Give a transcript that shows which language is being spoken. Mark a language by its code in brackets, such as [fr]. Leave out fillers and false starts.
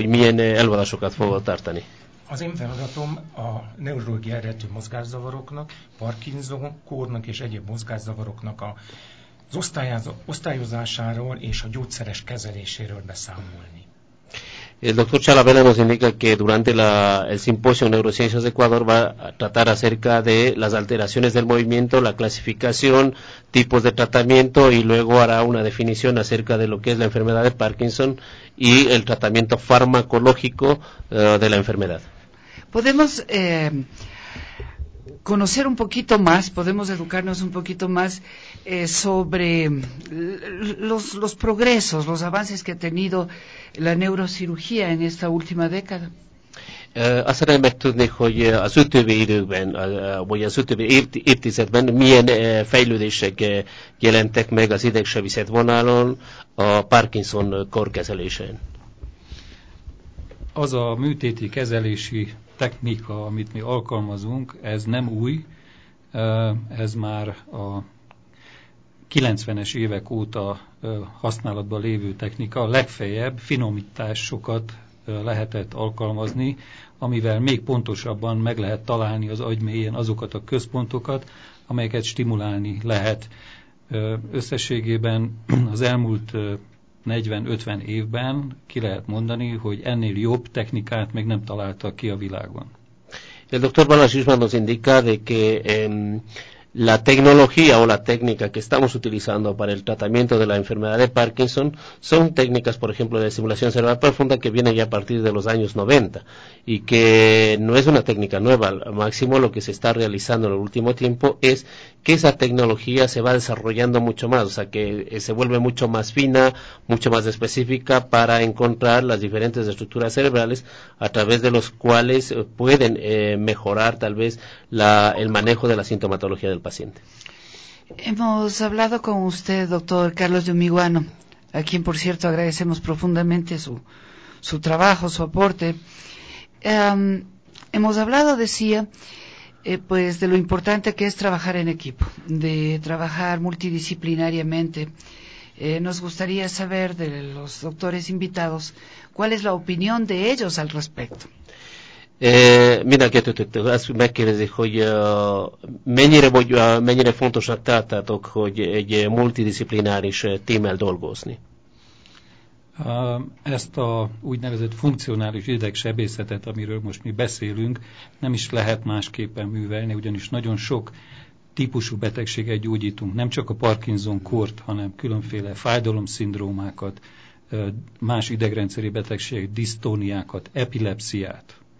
[hu] Az én feladatom a neurológia eredetű mozgászavaroknak, Parkinson kórnak és egyéb mozgászavaroknak az osztályozásáról és a gyógyszeres kezeléséről beszámolni. [es] El doctor Chala Bella nos indica que durante el simposio Neurociencias de Ecuador va a tratar acerca de las alteraciones del movimiento, la clasificación, tipos de tratamiento y luego hará una definición acerca de lo que es la enfermedad de Parkinson y el tratamiento farmacológico de la enfermedad. Podemos conocer un poquito más, podemos educarnos un poquito más sobre los progresos, los avances que ha tenido la neurocirugía en esta última década. [hu] Azt szeretném megtudni, hogy az utóbbi időben, vagy az utóbbi évtizedben milyen fejlődések jelentek meg az idegsebészet vonalon a Parkinson kór kezelésén. Az a műtéti kezelési technika, amit mi alkalmazunk, ez nem új, ez már a 90-es évek óta használatban lévő technika, a legfeljebb finomításokat lehetett alkalmazni, amivel még pontosabban meg lehet találni az agy mélyén azokat a központokat, amelyeket stimulálni lehet. Összességében az elmúlt 40-50 évben ki lehet mondani, hogy ennél jobb technikát még nem találtak ki a világon. [es] El doctor Balas Isman nos indica de que la tecnología o la técnica que estamos utilizando para el tratamiento de la enfermedad de Parkinson son técnicas, por ejemplo, de simulación cerebral profunda que vienen ya a partir de los años 90 y que no es una técnica nueva. Al máximo lo que se está realizando en el último tiempo es que esa tecnología se va desarrollando mucho más, o sea, que se vuelve mucho más fina, mucho más específica para encontrar las diferentes estructuras cerebrales a través de los cuales pueden mejorar tal vez el manejo de la sintomatología del paciente. Hemos hablado con usted, doctor Carlos de Umiguano, a quien por cierto agradecemos profundamente su trabajo, su aporte. Hemos hablado, decía, pues de lo importante que es trabajar en equipo, de trabajar multidisciplinariamente. Nos gustaría saber de los doctores invitados cuál es la opinión de ellos al respecto. Mira, que te [hu] azt megkérdezi, hogy mennyire fontosnak tartatok, hogy egy multidisziplináris tímmel dolgozni? Ezt a úgynevezett funkcionális idegsebészetet, amiről most mi beszélünk, nem is lehet másképpen művelni, ugyanis nagyon sok típusú betegséget gyógyítunk, nem csak a Parkinson kort, hanem különféle fájdalomszindrómákat, más idegrendszeri betegségek, disztóniákat, epilepsziát.